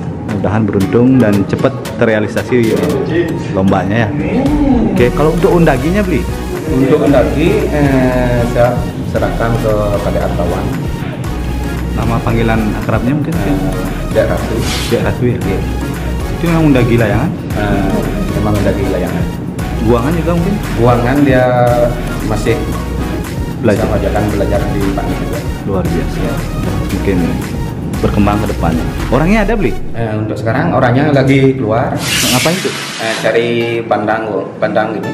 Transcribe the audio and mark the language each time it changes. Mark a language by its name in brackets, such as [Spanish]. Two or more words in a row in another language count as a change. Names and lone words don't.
[Indonesian] Mudah-mudahan beruntung dan cepat terrealisasi lombanya ya. Oke, kalau untuk undaginya beli? Untuk undagi saya serahkan ke Kadek Artawan. Nama panggilan akrabnya mungkin? Dek Ratu. Dek Ratu ya. Itu yang undagi layangan? Memang undagi layangan. Buangan juga mungkin? Buangan dia masih belajar di Pak juga. Luar biasa. Mungkin berkembang ke depannya. Orangnya ada beli? Untuk sekarang orangnya lagi keluar. Ngapain tuh? Cari pandang ini.